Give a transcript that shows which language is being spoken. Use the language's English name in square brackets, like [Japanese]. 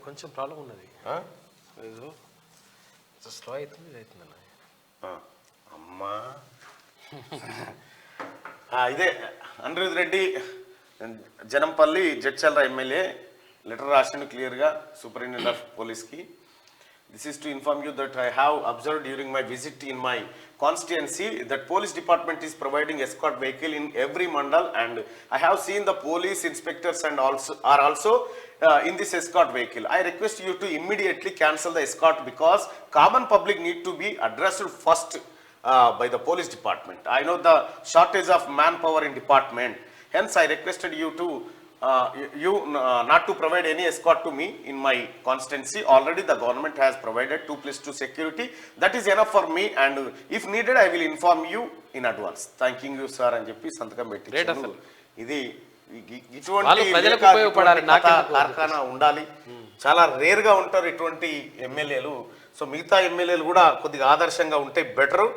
[Telugu] కొంచెం ప్రాబ్లం ఉన్నది, ఏదో స్లో అవుతుంది, ఇది అవుతుంది అన్న. అమ్మా ఇదే అనిరుద్ రెడ్డి జనంపల్లి జడ్చర్ల ఎమ్మెల్యే లెటర్ రాసిండు క్లియర్గా సూపరింటెండెంట్ ఆఫ్ పోలీస్కి. [English] This is to inform you that I have observed during my visit in my constituency that police department is providing escort vehicle in every mandal, and I have seen the police inspectors and also in this escort vehicle. I request you to immediately cancel the escort because common public need to be addressed first by the police department. I know the shortage of manpower in department. Hence, I requested you to you not to provide any escort to me in my constituency. Already the government has provided 2+2 security. That is enough for me, and if needed I will inform you in advance. Thanking you sir [Telugu] అని చెప్పి సంతకం పెట్టించారు. ఇది ఇటువంటి వాళ్ళు ప్రజలకు ఉపయోగపడాలి, నాకెందుకు కార్ఖానా ఉండాలి. చాలా రేర్ గా ఉంటారు ఇటువంటి ఎమ్మెల్యేలు. సో మిగతా ఎమ్మెల్యేలు కూడా కొద్దిగా ఆదర్శంగా ఉంటే బెటరు.